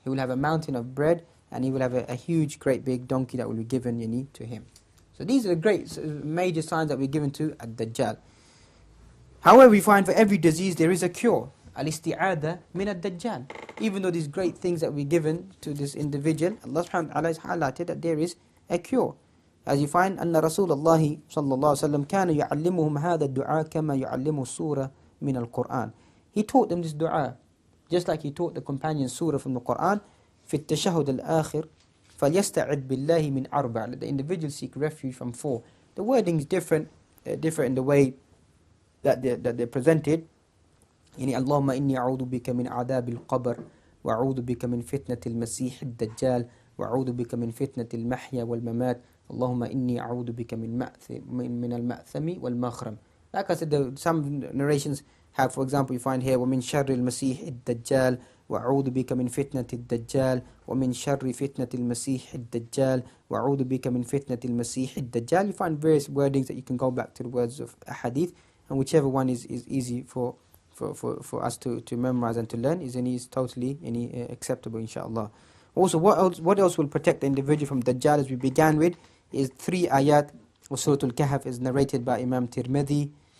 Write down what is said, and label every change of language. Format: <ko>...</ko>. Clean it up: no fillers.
<en>He will have a mountain of bread, and he will have a huge, great big donkey that will be given to him. So these are the great major signs that we're given to ad-Dajjal. However, we find for every disease there is a cure.</en> <ar>Al-isti'adha min ad-Dajjal.</ar> <en>Even though these great things that we're given to this individual, Allah subhanahu wa ta'ala has highlighted that there is a cure.</en> <ar>As you find, أن رسول الله صلى الله عليه وسلم كان يعلمهم هذا الدعاء كما يعلمه السورة من القرآن.</ar> <en>He taught them this dua, just like he taught the companions surah from the Qur'an.</en> <ar>في التشهد الآخر فليستعذ بالله من أربع.</ar> <en>Let the individual seek refuge from four. The wording is different in the way that they're presented.</en> <ar>يعني اللهم إني أعوذ بك من عذاب القبر وأعوذ بك من فتنة المسيح الدجال وأعوذ بك من فتنة المحيا والممات اللهم إني أعوذ بك من المأثم والمغرم.</ar> <en>Like I said, some narrations have, for example, you find here</en> <ar>ومن شر المسيح الدجال وأعوذ بك من فتنة الدجال ومن شر فتنة المسيح الدجال وأعوذ بك من فتنة المسيح الدجال.</ar> <en>You find various wordings that you can go back to the words of a hadith, and whichever one is easy for us to memorize and to learn is totally acceptable, inshallah. Also, what else will protect the individual from Dajjal, as we began with, is 3 ayat of Surat Al Kahf, is narrated by Imam Tirmidhi.</en>